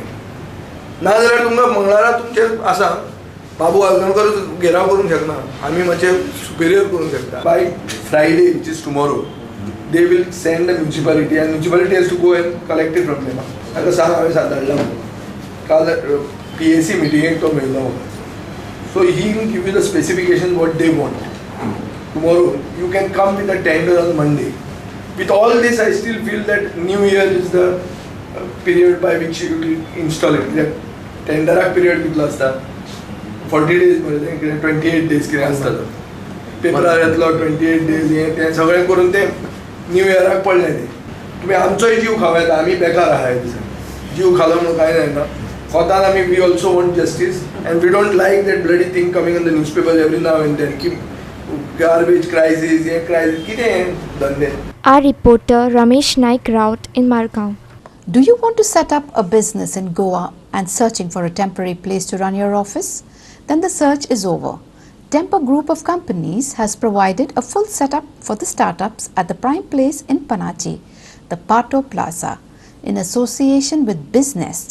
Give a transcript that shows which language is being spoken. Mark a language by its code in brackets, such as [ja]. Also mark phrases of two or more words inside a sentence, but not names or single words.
[kok] नाजाल्यार तुमकां मंगळारा तुमचें आसा बाबू आलगांवकर घेराव करूंक शकना आमी मातशें सुपेरियर करूंक शकता. [en] by Friday which is tomorrow they will send the municipality and municipality has to go and collect it from them. [kok] ताका सांग हांवें धाडला काल PAC मिटिंगेक तो मेळ्ळो म्हाका. [en] So he will give you the specification what they want. Tomorrow you can come with a tender on Monday. With all this, I still feel that New Year is the period by which you will install it. The tender period [kok] कितलो आसता 40 days मध्ये 28 days कितें आसता तो पेपरार येतलो 28 days हें तें सगळें करून ते न्यू इयराक पडलें तें. तुमी आमचोय जीव खावं येता आमी बेकार आहा ह्या दिसांनी. जीव खालो म्हणून कांय जायना. कोतान आमी [en] we also want justice and we don't like that bloody thing coming in the newspapers every now and then. Garbage crisis, crisis, [kok] कितें धंदे. [en] Our reporter Ramesh Naik Raut in Margao. Do you want to set up a business in Goa and searching for a temporary place to run your office? Then the search is over. Tempo Group of Companies has provided a full setup for the startups at the prime place in Panachi, the Pato Plaza, in association with Business.